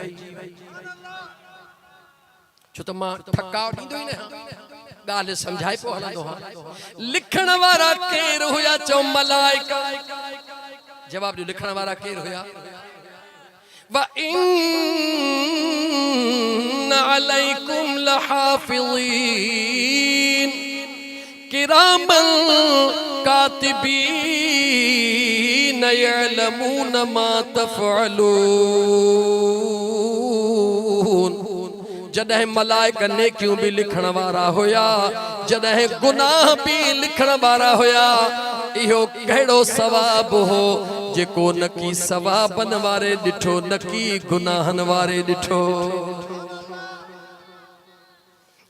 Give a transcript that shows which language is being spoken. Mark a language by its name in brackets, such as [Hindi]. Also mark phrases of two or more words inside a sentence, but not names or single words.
[Sindhi] छो त मां ठकाव ॾींदो ई न, ॻाल्हि सम्झाए पोइ हलंदो हां। लिखण वारा केर हुया, चओ मलाइका। जवाब ॾियो, लिखण वारा केर हुया? [Arabic] وإن عليكم لحافظين كراما كاتبين يعلمون ما تفعلون. [Sindhi] जॾहिं मलाइका नेकियूं भी लिखण वारा हुया, जॾहिं गुनाह भी लिखण वारा हुया, इहो कहिड़ो सवाब हो जेको न की सवाबन वारे ॾिठो, न की गुनाहन वारे ॾिठो।